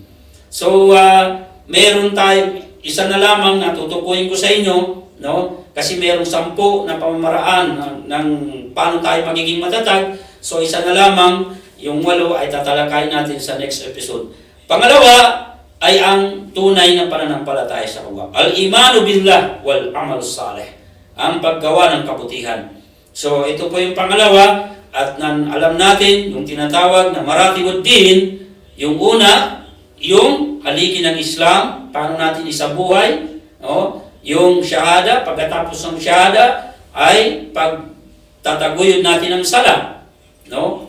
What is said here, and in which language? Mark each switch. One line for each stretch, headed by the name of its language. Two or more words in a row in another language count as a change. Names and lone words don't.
Filipino: So, meron tayo, isa na lamang na tutukuyin ko sa inyo, no? Kasi merong 10 na pamamaraan ng paano tayo magiging matatag. So, isa na lamang, yung 8 ay tatalakayin natin sa
English: next episode.
Filipino: Pangalawa ay ang tunay na pananampalataya sa Allah.
Arabic: الإيمان بالله والعمل الصالح.
Filipino: Ang paggawa ng kabutihan. So, ito po yung pangalawa. At alam natin, yung tinatawag na maratibuddin, yung una, yung haligi ng Islam, paano natin isabuhay, no? Yung shahada, pagkatapos ng shahada, ay pagtataguyod natin ng sala, no?